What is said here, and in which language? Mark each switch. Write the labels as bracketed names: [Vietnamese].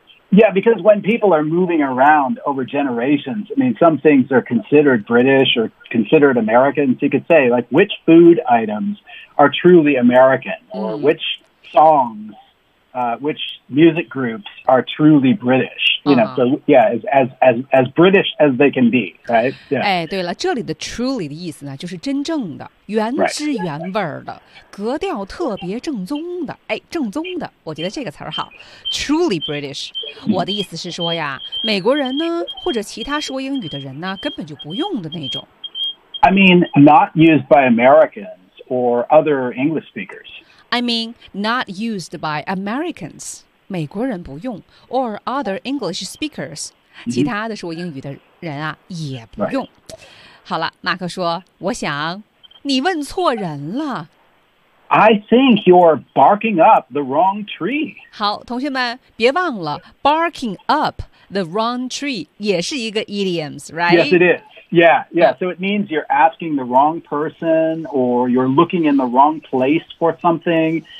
[English] yeah because when people are moving around over generations I mean some things are considered British or considered American so you could say like which food items are truly American or which songsWhich music groups are truly British? You know,、uh-huh. so yeah, as British as they can be, right? Yeah. [Chinese] 哎，对了，这里的 truly 的意思呢，就是真正的、原汁原味的、格调特别正宗的。哎，正宗的，我觉得这个词儿好 ， [English] truly British、 [Chinese] mm-hmm.。我的意思是说呀，美国人呢，或者其他说英语的人呢，根本就不用的那种。 [English] I mean, not used by Americans or other English speakers. I mean, not used by Americans, [Chinese] 美国人不用 [English] or other English speakers,、mm-hmm. [Chinese] 其他的说英语的人啊也不用。 [English] Right. [Chinese] 好了，马克说，我想你问错人了。 [English] I think you're barking up the wrong tree. [Chinese] 好，同学们，别忘了 [English] barking up the wrong tree [Chinese] 也是一个 idioms, [English] right? Yes, it is. Yeah, yeah. So it means you're asking the wrong person or you're looking in the wrong place for something.